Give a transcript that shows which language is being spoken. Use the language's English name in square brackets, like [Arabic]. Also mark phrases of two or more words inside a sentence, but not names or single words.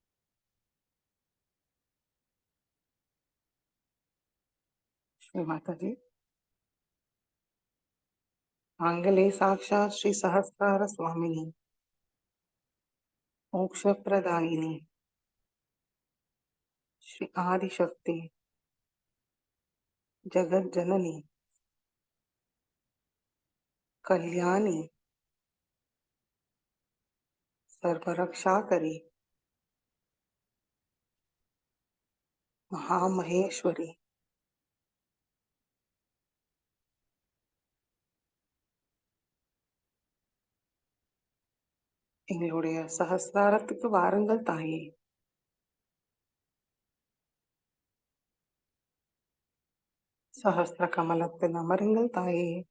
[Tamil] ஸ்ரீ மாதாஜி, ஆங்களே சாக்ஷாத் ஸ்ரீ சஹஸ்ரார சுவாமினி, மோக்ஷப்பிரதாயினி, [Sanskrit] श्री आदिशक्ति, जगत जननी, कल्याणी, सर्वरक्षाकरी, महामहेश्वरी, [Tamil] எங்களுடைய சகஸ்ராரத்துக்கு வாருங்கள் தாயே. சஹஸ்ர கமலத்தில் அமருங்கள் தாயே.